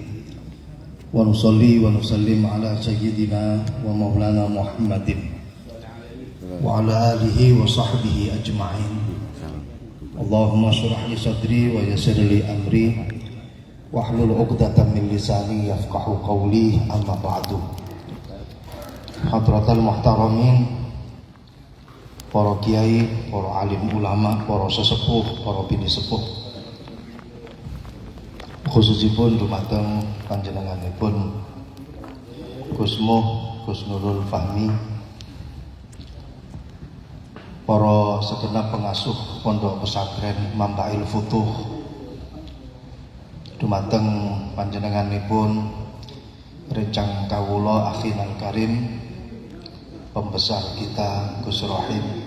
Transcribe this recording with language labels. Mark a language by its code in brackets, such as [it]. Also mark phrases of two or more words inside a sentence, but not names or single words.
[ar] ونصلي ونسلم على سيدنا ومولانا محمد وعلى آله وصحبه أجمعين. اللهم اشرح لي صدري ويسر لي أمري واحلل عقدة من لساني يفقهوا قولي، أما بعد. حضرات المحترمين, [jv] para kiai, para alim ulama, para sesepuh, para bini sepuh, khususipun dumateng panjenenganipun Gus Muh, Gus Nurul Fahmi, para segenap pengasuh pondok pesantren Mambail Futuh, dumateng panjenenganipun rencang kawula [ar] أخينا الكريم, [id] pembesar kita [jv] Gus Rohim.